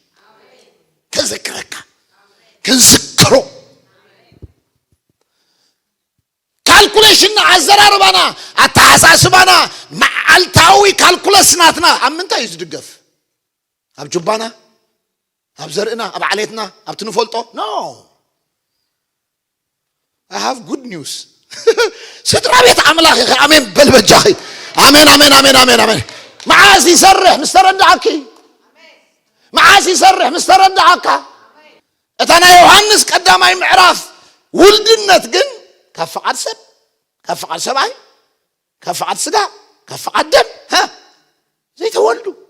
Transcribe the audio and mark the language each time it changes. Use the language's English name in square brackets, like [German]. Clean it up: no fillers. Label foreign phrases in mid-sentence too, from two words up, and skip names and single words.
[Tigrinya] ክንዝክሮ ካልኩሌሽን ኣዘራርባና ኣተሓሳስባና መዓልታዊ ካልኩለስናትና ኣብ ምንታይ እዩ ዝድገፍ ኣብ ጁባና ኣብ ዘርእና ኣብ ዓሌትና ኣብ ትንፈልጦ ኖ [English] I have good news [Tigrinya] ስድራ ቤት ኣምላኽ ኢኸ ኣሜን በልበጃኺ ኣሜን ኣሜን ኣሜን ኣሜን ኣሜን መዓዝ ይሰርሕ ምስ ተረዳእኪ መዓዝ ይሰርሕ ምስ ተረዳእካ እታ ናይ ዮሐንስ ቀዳማይ ምዕራፍ ውልድነት ግን ካብ ፍቓድ ሰብ ካብ ፍቓድ ሰብኣይ ካብ ፍቓድ ስጋ ካብ ፍቓድ ደም ዘይተወልዱ